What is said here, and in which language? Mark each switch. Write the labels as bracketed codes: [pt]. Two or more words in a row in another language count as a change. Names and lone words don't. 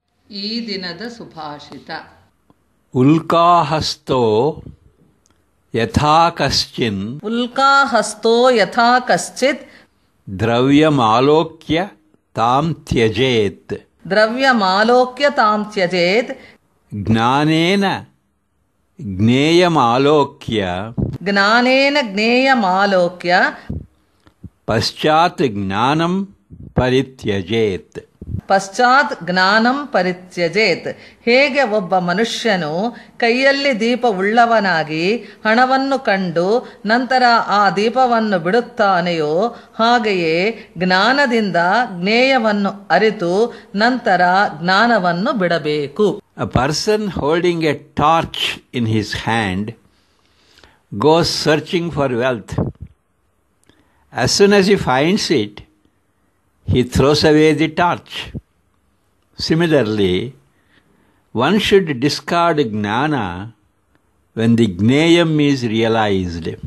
[kn] ಈ ದಿನದ ಸುಭಾಷಿತ. [sa] ಉಲ್ಕಾಹಸ್ತೋ ಯಥಾ ಕಶ್ಚಿನ್ ಉಲ್ಕಾಹಸ್ತೋ ಯಥಾ ಕಶ್ಚಿತ್ ದ್ರವ್ಯಮಾಲೋಕ್ಯ ತಾಂ ತ್ಯಜೇತ್. ದ್ರವ್ಯಮಾಲೋಕ್ಯ ತಾಂ ತ್ಯಜೇತ್. ಜ್ಞಾನೇನ ಜ್ಞೇಯಮಾಲೋಕ್ಯ ಜ್ಞಾನೇನ ಜ್ಞೇಯಮಾಲೋಕ್ಯ ಪಶ್ಚಾತ್ ಜ್ಞಾನಂ ಪರಿತ್ಯಜೇತ್. ಪಶ್ಚಾತ್ ಜ್ಞಾನಂ ಪರಿತ್ಯಜೇತ್. [kn] ಹೇಗೆ ಒಬ್ಬ ಮನುಷ್ಯನು ಕೈಯಲ್ಲಿ ದೀಪವುಳ್ಳವನಾಗಿ ಹಣವನ್ನು ಕಂಡು ನಂತರ ಆ ದೀಪವನ್ನು ಬಿಡುತ್ತಾನೆಯೋ ಹಾಗೆಯೇ ಜ್ಞಾನದಿಂದ ಜ್ಞೇಯವನ್ನು ಅರಿತು ನಂತರ ಜ್ಞಾನವನ್ನು ಬಿಡಬೇಕು. [en] A person holding a torch in his hand goes searching for wealth. As soon as he finds it, he throws away the torch. Similarly, one should discard gnana when the gneyam is realized.